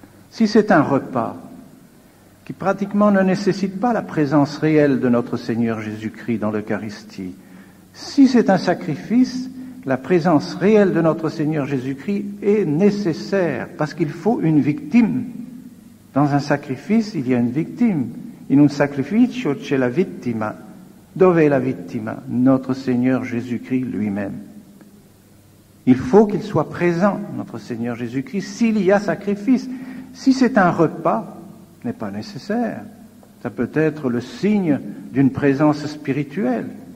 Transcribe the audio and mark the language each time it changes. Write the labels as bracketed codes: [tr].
[fr] Si c'est un repas qui pratiquement ne nécessite pas la présence réelle de notre Seigneur Jésus-Christ dans l'Eucharistie, si c'est un sacrifice, la présence réelle de notre Seigneur Jésus-Christ est nécessaire, parce qu'il faut une victime. Dans un sacrifice, il y a une victime. [it] In un sacrificio c'è la vittima. Dove è la vittima? [fr] Notre Seigneur Jésus-Christ lui-même. Il faut qu'il soit présent, notre Seigneur Jésus-Christ, s'il y a sacrifice. Si c'est un repas, ce n'est pas nécessaire. Ça peut être le signe d'une présence spirituelle.